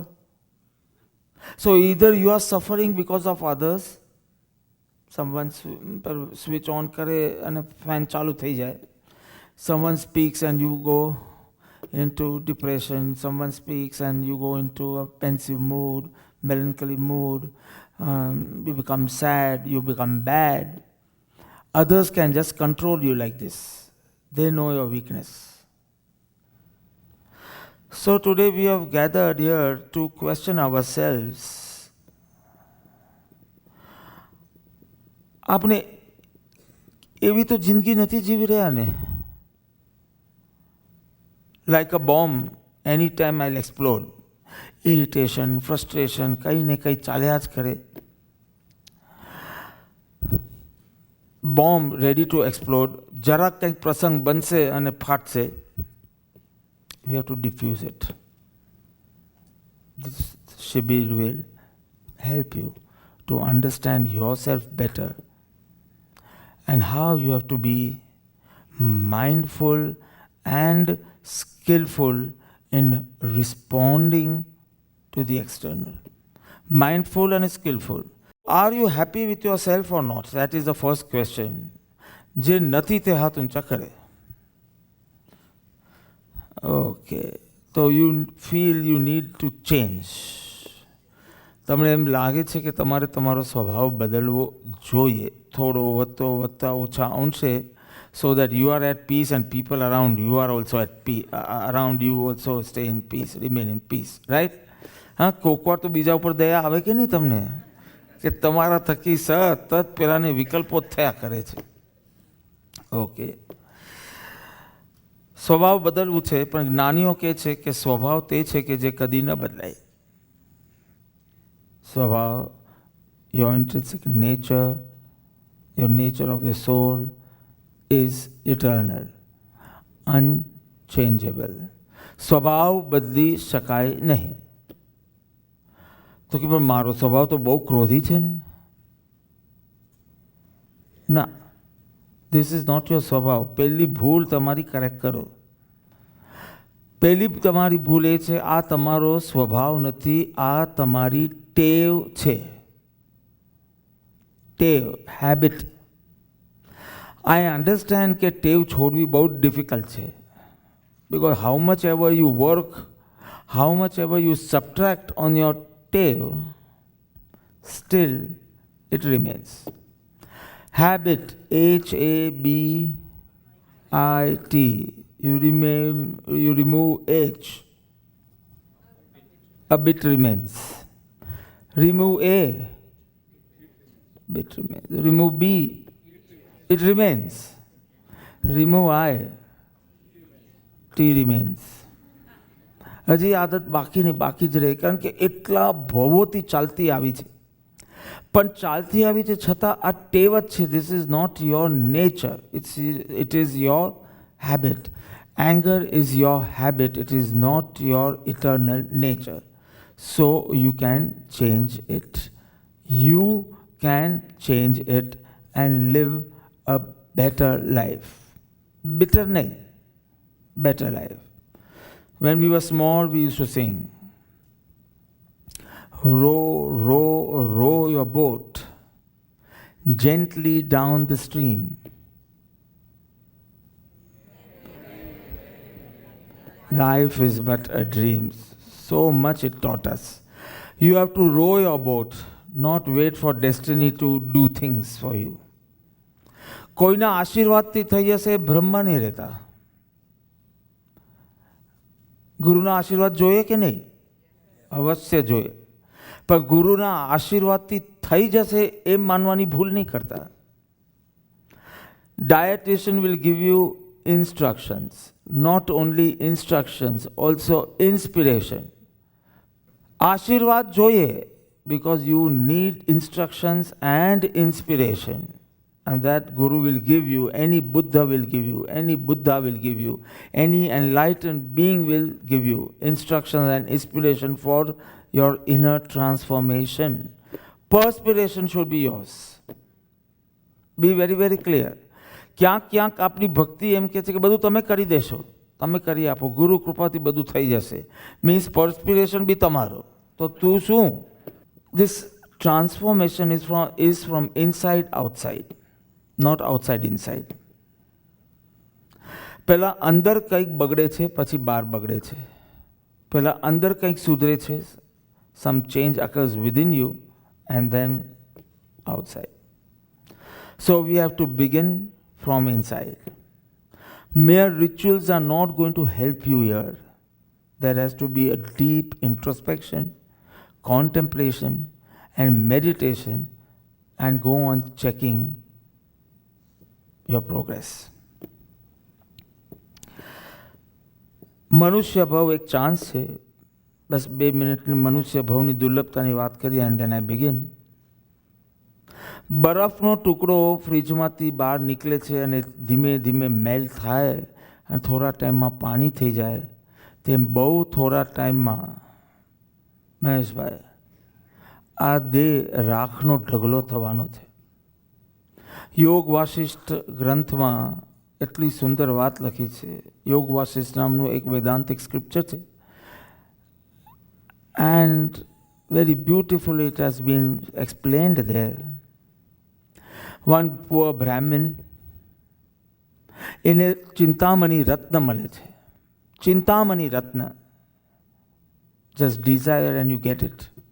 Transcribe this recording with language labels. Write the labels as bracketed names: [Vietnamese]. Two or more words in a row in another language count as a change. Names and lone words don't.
[English] So either you are suffering because of others, someone switch on kare and fan [Gujarati] ચાલુ થઈ જાય, [English] someone speaks and you go into depression, someone speaks and you go into a pensive mood, melancholy mood, you become sad, you become bad. Others can just control you like this. They know your weakness. So today we have gathered here to question ourselves. [Gujarati] આપણે એવી તો જિંદગી નથી જીવી રહ્યા ને. [English] Like a bomb, anytime I'll explode. Irritation, frustration, [Gujarati] કંઈ ને કંઈ ચાલ્યા જ કરે. [English] bomb ready to explode, [Gujarati] જરાક કંઈક પ્રસંગ બનશે અને ફાટશે, [English] you have to diffuse it. This Shibir will help you to understand yourself better and how you have to be mindful and skillful in responding to the external. Mindful and skillful. Are you happy with yourself or not? That is the first question. [Gujarati] જે નથી તે હાથ ઊંચા કરે. [English] Okay. So you feel you need to change. [Gujarati] તમને એમ લાગે છે કે તમારે તમારો સ્વભાવ બદલવો જોઈએ, થોડો વધતા ઓછા અંશે, [English] so that you are at peace and people around you are also at peace, around you also stay in peace, remain in peace, right? [Gujarati] હા, કોકવાર તો બીજા ઉપર દયા આવે કે નહીં તમને, કે તમારા થકી સતત પેલાને વિકલ્પો થયા કરે છે. ઓકે, સ્વભાવ બદલવું છે, પણ જ્ઞાનીઓ કહે છે કે સ્વભાવ તે છે કે જે કદી ન બદલાય. સ્વભાવ, [English] your intrinsic nature, your nature of the soul is eternal, unchangeable. [Gujarati] સ્વભાવ બદલી શકાય નહીં. તો કે પણ મારો સ્વભાવ તો બહુ ક્રોધી છે ને. [English] ના, this is not your સ્વભાવ. [Gujarati] પહેલી ભૂલ તમારી કરેક્ટ કરો. પહેલી તમારી ભૂલ એ છે, આ તમારો સ્વભાવ નથી, આ તમારી ટેવ છે. ટેવ, હેબિટ. [English] I understand [Gujarati] કે ટેવ છોડવી બહુ ડિફિકલ્ટ છે. [English] because how much ever you work, how much ever you subtract on your tail, still it remains. Habit, H-A-B-I-T, you remove H, a bit remains. Remove A, bit remains. Remove B, it remains. Remove I, T remains. [Gujarati] હજી આદત બાકીની બાકી જ રહે, કારણ કે એટલા ભવોથી ચાલતી આવી છે. પણ ચાલતી આવી છે છતાં આ ટેવ જ છે. [English] this is not your nature, it is your habit. anger is your habit, it is not your eternal nature. so you can change it. you can change it and live a better life. Bitter નહીં, better life. When we were small, we used to sing, row, row, row your boat gently down the stream. Life is but a dream. So much it taught us. You have to row your boat, not wait for destiny to do things for you. [Gujarati] કોઈના આશીર્વાદથી થઈ જશે ભ્રમમાં નહીં રહેતા. ગુરુના આશીર્વાદ જોઈએ કે નહીં? અવશ્ય જોઈએ. પણ ગુરુના આશીર્વાદથી થઈ જશે એમ માનવાની ભૂલ નહીં કરતા. [English] Dietitian will give you instructions, not only instructions, also inspiration. [Gujarati] આશીર્વાદ જોઈએ, [English] because you need instructions and inspiration. And that Guru will give you, any Buddha will give you, any Buddha will give you, any enlightened being will give you instructions and inspiration for your inner transformation. Perspiration should be yours. Be very, very clear. [Gujarati] ક્યાંક આપણી ભક્તિ એમ કહે છે કે બધું તમે કરી દેશો, તમે કરી આપો, ગુરુ કૃપાથી બધું થઈ જશે. [English] means perspiration be [Gujarati] તમારો. તો તું શું? [English] This transformation is from inside outside. Not outside inside. પહેલાં અંદર કંઈક બગડે છે, પછી બહાર બગડે છે. પહેલાં અંદર કંઈક સુધરે છે, some change occurs within you and then outside. So we have to begin from inside. Mere rituals are not going to help you here. There has to be a deep introspection, contemplation and meditation, and go on checking your progress. [Gujarati] મનુષ્ય ભાવ એક ચાન્સ છે. બસ 2 મિનિટની મનુષ્ય ભાવની દુર્લભતાની વાત કરીએ [English] and then I begin. [Gujarati] બરફનો ટુકડો ફ્રીજમાંથી બહાર નીકળે છે અને ધીમે ધીમે મેલ્ટ થાય અને થોડા ટાઈમમાં પાણી થઈ જાય, તેમ બહુ થોડા ટાઈમમાં મહેશભાઈ આ દેહ રાખનો ઢગલો થવાનો છે. યોગ વાસિષ્ઠ ગ્રંથમાં એટલી સુંદર વાત લખી છે. યોગ વાસિષ્ઠ નામનું એક [English] Vedantic scripture [Gujarati] છે, [English] and very beautifully it has been explained there. One poor Brahmin, [Gujarati] એને ચિંતામણી રત્ન મળે છે. ચિંતામણી રત્ન, [English] just desire and you get it.